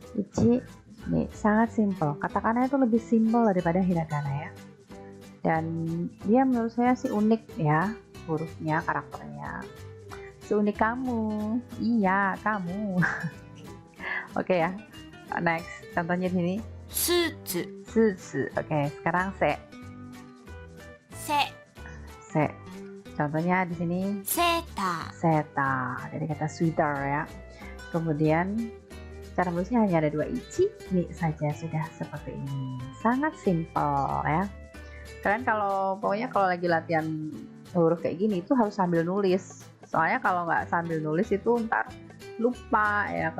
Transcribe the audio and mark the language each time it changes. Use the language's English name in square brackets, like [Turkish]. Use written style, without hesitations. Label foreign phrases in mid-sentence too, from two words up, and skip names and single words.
[Indonesian] Ichi Nih, sangat simple. Katakana itu lebih simple daripada hiragana ya. Dan dia menurut saya sih unik ya, hurufnya, karakternya. Seunik kamu. Iya, kamu. Oke ya. Next, contohnya di sini. [Japanese] スーツ [Indonesian] Susu. Oke, sekarang se. [Japanese] せ [Indonesian] Se. Contohnya di sini [Japanese] セータ [Indonesian] seta dari kata sweater ya. Kemudian cara menulisnya hanya ada 2 ichi, ini saja sudah seperti ini. Sangat simple ya. Kalian pokoknya kalau lagi latihan huruf kayak gini itu harus sambil nulis. Soalnya kalau nggak sambil nulis itu ntar lupa ya.